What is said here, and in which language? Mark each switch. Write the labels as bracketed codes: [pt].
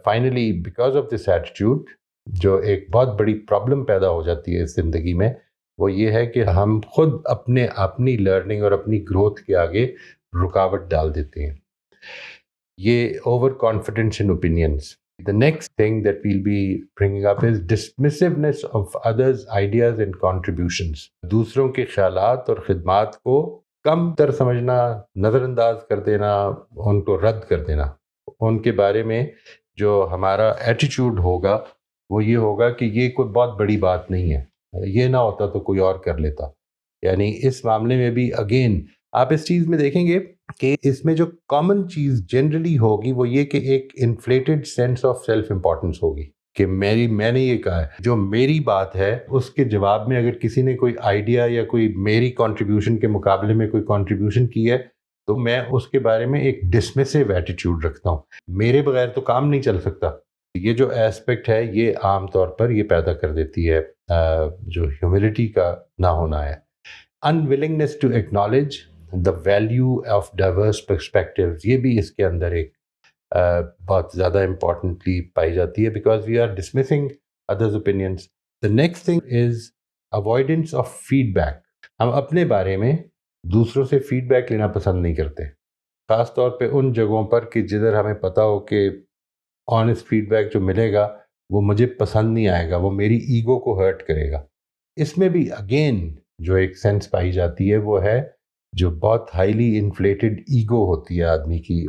[en] finally because of this attitude [ur] جو ایک بہت بڑی پرابلم پیدا ہو جاتی ہے اس زندگی میں وہ یہ ہے کہ ہم خود اپنی لرننگ اور اپنی گروتھ کے آگے رکاوٹ ڈال دیتے ہیں. [en] یہ over confidence in openness. The next thing that we'll be bringing up is dismissiveness of others' ideas and contributions. [ur] دوسروں کے خیالات اور خدمات کو کم تر سمجھنا, نظر انداز کر دینا, ان کو رد کر دینا. ان کے بارے میں جو ہمارا ایٹیٹیوڈ ہوگا وہ یہ ہوگا کہ یہ کوئی بہت بڑی بات نہیں ہے, یہ نہ ہوتا تو کوئی اور کر لیتا. یعنی اس معاملے میں بھی اگین آپ اس چیز میں دیکھیں گے کہ اس میں جو کامن چیز جنرلی ہوگی وہ یہ کہ ایک [en] inflated sense of self importance [ur] ہوگی کہ میں نے یہ کہا ہے, جو میری بات ہے اس کے جواب میں اگر کسی نے کوئی آئیڈیا یا کوئی میری کنٹریبیوشن کے مقابلے میں کوئی کنٹریبیوشن کی ہے تو میں اس کے بارے میں ایک ڈسمسیو ایٹیٹیوڈ رکھتا ہوں. میرے بغیر تو کام نہیں چل سکتا. یہ جو ایسپیکٹ ہے یہ عام طور پر یہ پیدا کر دیتی ہے جو ہیوملٹی کا نہ ہونا ہے. [en] unwillingness to acknowledge the value of diverse perspectives, [ur] یہ بھی اس کے اندر ایک بہت زیادہ امپورٹنٹلی پائی جاتی ہے [en] because we are dismissing others' opinions. The next thing is avoidance of feedback. [ur] ہم اپنے بارے میں دوسروں سے فیڈ بیک لینا پسند نہیں کرتے, خاص طور پہ ان جگہوں پر کہ جدھر ہمیں پتہ ہو کہ آنیسٹ فیڈ بیک جو ملے گا وہ مجھے پسند نہیں آئے گا, وہ میری ایگو کو ہرٹ کرے گا. اس میں بھی اگین جو ایک سینس پائی جاتی ہے وہ ہے جو بہت ہائیلی انفلیٹڈ ایگو ہوتی ہے آدمی کی.